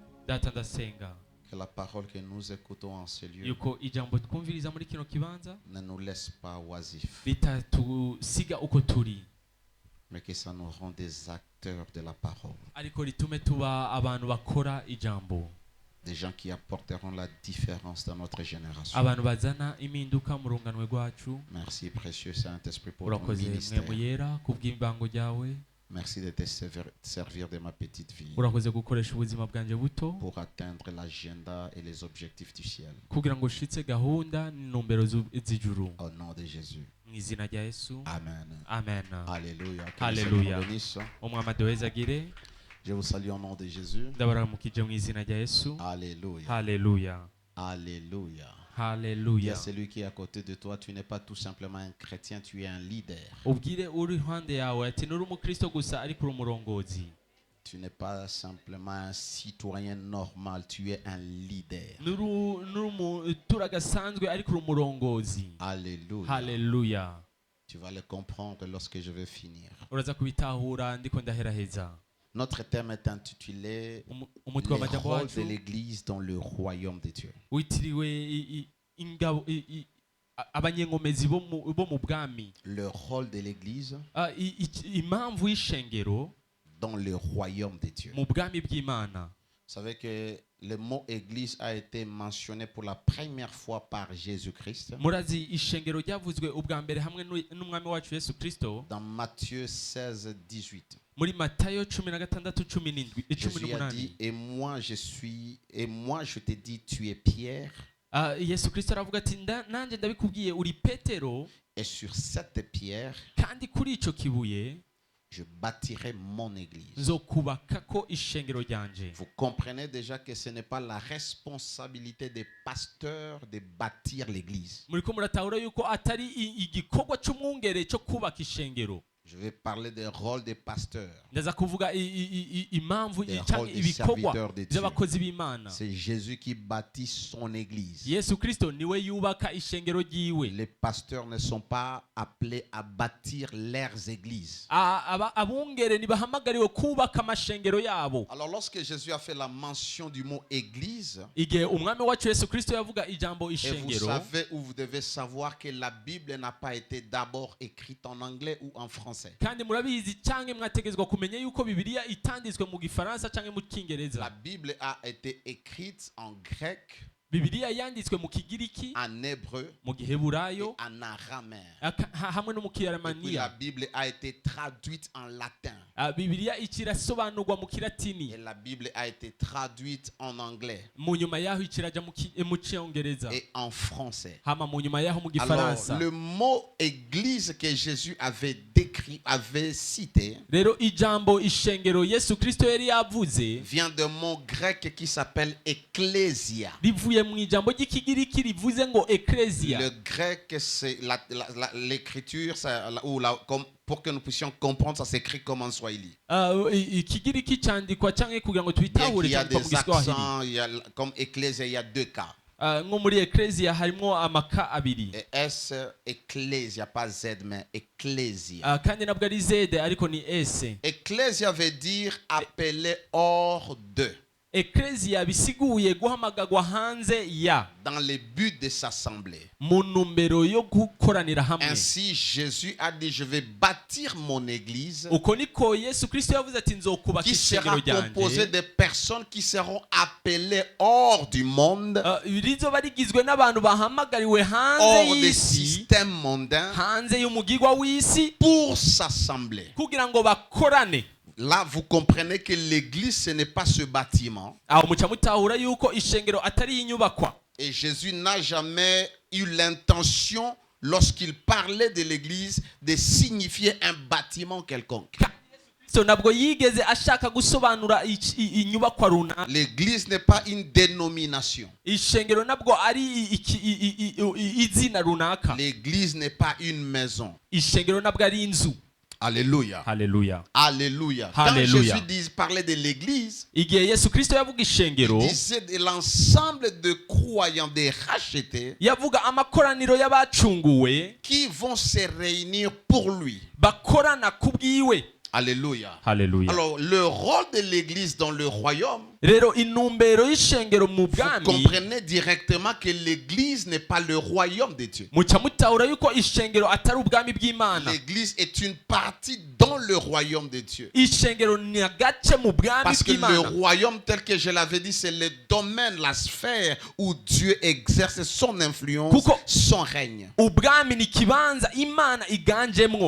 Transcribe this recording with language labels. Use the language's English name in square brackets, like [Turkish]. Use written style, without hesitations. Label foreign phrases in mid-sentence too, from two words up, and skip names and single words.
[Rundi] data ndasenga [French] que la parole que nous écoutons en ce lieu [Rundi] yuko ijambo twumviriza muri kino kibanza [French] ne nous laisse pas oisifs, [Rundi] ritatusiga uko turi, [French] mais que ça nous rend des acteurs de la parole. [Rundi] ariko ritume tuba abantu bakora ijambo, [French] Des gens qui apporteront la différence dans notre génération. [Rundi] abantu bazana impinduka mu runganwe rwacu. [French] Merci, précieux Saint-Esprit, pour ton [Rundi] Urakoze [French] ministère. [Rundi] mwemu yera kubw'imbango ryawe, [French] Merci de te servir de ma petite vie [Rundi] urakoze gukoresha ubuzima bwanjye buto [French] pour atteindre l'agenda et les objectifs du ciel. [Rundi] kugira ngo ushitse gahunda n'intumbero z'ijuru, [French] Au nom de Jésus. [Rundi] mu izina rya Yesu, [French] Amen. [Rundi] amen. [French] Alléluia. Que le [Rundi] Alléluia. [French] Seigneur bénisse. [Rundi] Umwami aduhezagire. [French] Je vous salue au nom de Jésus. [Rundi] Ndabaramukije mu izina rya Yesu. [French] Alléluia. [Rundi] Haleluya, [French] Alléluia. Il y [Rundi] haleluya. [French] a celui qui est à côté de toi, tu n'es pas tout simplement un chrétien, tu es un leader. [Rundi] Ubwire uri iruhande yawe ati nturi umukristo gusa ariko uri umurongozi. [French] Tu n'es pas simplement un citoyen normal, tu es un leader. [Rundi] Nturi umuturage asanzwe ariko uri umurongozi. [French] Alléluia. [Rundi] Haleluya. [French] Tu vas le comprendre lorsque je vais finir. [Rundi] Uraza kubitahura ndiko ndaheraheza. [French] Notre thème est intitulé [Rundi] Umutwe [French] Le [Rundi] w'amajambo [French] rôle de [Rundi] wacu [French] l'Église dans le royaume de Dieu. [Rundi] witiriwe ingabo abanyenkomezi bo mu bwami. [French] Le rôle de l'Église [Rundi] Impamvu y'ishengero [French] dans le royaume de Dieu. [Rundi] mu bwami bw'Imana. [French] Vous savez que le mot Église a été mentionné pour la première fois par Jésus-Christ [Rundi] Murazi ishengero ryavuzwe ubwa mbere hamwe n'umwami wacu Yesu Kristo [French] dans Matthieu 16, 18. [Rundi] muri Matayo 16:17. [French] Jésus a dit, et moi je te dis, tu es Pierre, [Rundi] Yesu Kristo aravuga ati nanjye ndabikubwiye uri Petero, [French] et sur cette pierre, [Rundi] kandi kuri ico kibuye [French] je bâtirai mon église. [Rundi] nzokubakako ishengero ryanje. [French] Vous comprenez déjà que ce n'est pas la responsabilité des pasteurs de bâtir l'église. [Rundi] Muriko muratahura yuko atari igikorwa c'umwungere cyo kubaka ishengero. [French] Je vais parler des rôles des pasteurs. [Rundi] Ndaza kuvuga impamvu [French] Des [Rundi] cyangwa [French] rôles des [Rundi] ibikorwa [French] serviteurs de Dieu. [Rundi] by'abakozi b'Imana. [French] C'est Jésus qui bâtit son église. [Rundi] Yesu Kristo niwe yubaka ishengero ryiwe. [French] Les pasteurs ne sont pas appelés à bâtir leurs églises. [Rundi] Abungere ntibahamagariwe kubaka amashengero yabo. [French] Alors lorsque Jésus a fait la mention du mot église, [Rundi] Igihe umwami wacu Yesu Kristo yavuga ijambo [French] et vous [Rundi] ishengero, [French] savez ou vous devez savoir que la Bible n'a pas été d'abord écrite en anglais ou en français. [Rundi] kandi murabizi cyangwa mwategezwa kumenya yuko Bibiliya itanditswe mu Gifaransa cyangwa mu [French] La [Rundi] Cyongereza. [French] Bible a été écrite en grec, [Rundi] Bibiliya yanditswe mu Kigiriki, [French] en hébreu [Rundi] mu Giheburayo, [French] et en araméen. [Rundi] hamwe no mu [French] Et puis la [Rundi] Kiyaramaniya. [French] Bible a été traduite en latin. [Rundi] Bibiliya ikirasobanurwa mu Kilatini, [French] Et la Bible a été traduite en anglais [Rundi] mu nyuma yaho ikiraja mu Cyongereza, [French] et en français. [Rundi] hama mu nyuma yaho mu [French] Alors, [Rundi] Gifaransa. [French] le mot église que Jésus avait décrit, avait cité, [Rundi] Rero ijambo ishengero Yesu Kristo yari yavuze [French] vient d'un mot grec qui s'appelle ecclésia. [Rundi] rivuye mu ijambo ry'Ikigiriki rivuze ngo ecclesia. [French] Le grec, c'est l'écriture, pour que nous puissions comprendre, ça s'écrit comme en swahili. [Rundi] Ikigiriki cyandikwa cyangwa kugira ngo [French] Bien [Rundi] tubitahure [French] qu'il y a [Rundi] cyangwa mu [French] des [Rundi] Giswahili. [French] accents, comme ecclésia, il y a deux cas. [Rundi] Nko muri ecclesia harimo amaka abiri. [French] Et S, ecclésia, pas Z, mais ecclésia. [Rundi] Kandi nabwo ari Z ariko ni S. [French] Ecclésia veut dire appeler hors de. [Rundi] Ecclesia bisiguye guhamagagwa hanze ya, [French] Dans le but de s'assembler. [Rundi] mu ntumbero yo gukoranira hamwe. [French] Ainsi, Jésus a dit, je vais bâtir mon église [Rundi] Uko niko Yesu Kristo yavuze ati nzokubaka [French] qui [Rundi] ishengero [French] sera composée [Rundi] ryanje. [French] de personnes qui seront appelées hors du monde, [Rundi] Rizoba rigizwe n'abantu bahamagariwe hanze [French] hors des [Rundi] y'isi, [French] systèmes mondains, [Rundi] hanze y'umugigwa w'isi, [French] pour s'assembler. [Rundi] kugira ngo bakorane. [French] Là, vous comprenez que l'église, ce n'est pas ce bâtiment. [Rundi] Aho muca mutahura yuko ishengero atari inyubakwa. [French] Et Jésus n'a jamais eu l'intention, lorsqu'il parlait de l'église, de signifier un bâtiment quelconque. [Rundi] So nabwo yigeze ashaka gusobanura inyubakwa runaka. [French] L'église n'est pas une dénomination. [Rundi] Ishengero nabwo ari izina runaka. [French] L'église n'est pas une maison. [Rundi] Ishengero nabwo ari inzu. [French] Alléluia. [Rundi] Haleluya. [French] Alléluia. Quand [Rundi] Hallelujah. [French] Jésus parlait de l'église, [Rundi] Igihe Yesu Kristo yavuga [French] il [Rundi] ishengero, [French] disait de l'ensemble de croyants, des rachetés, [Rundi] yavuga amakoraniro y'abacunguwe [French] qui vont se réunir pour lui. [Rundi] bakorana kubwiwe. [French] Alléluia. [Rundi] Haleluya. [French] Alors, le rôle de l'église dans le royaume, [Rundi] Rero intumbero y'ishengero mu [French] vous [Rundi] bwami [French] comprenez directement que l'église n'est pas le royaume de Dieu. [Rundi] muca mutahura yuko ishengero atari ubwami bw'Imana. [French] L'église est une partie dans le royaume de Dieu. [Rundi] Ishengero ni agace mu bwami [French] Parce que le [Rundi] bw'Imana. [French] royaume, tel que je l'avais dit, c'est le domaine, la sphère où Dieu exerce son influence, [Rundi] Kuko- [French] son règne. [Rundi] Ubwami ni kibanza Imana iganjemwo.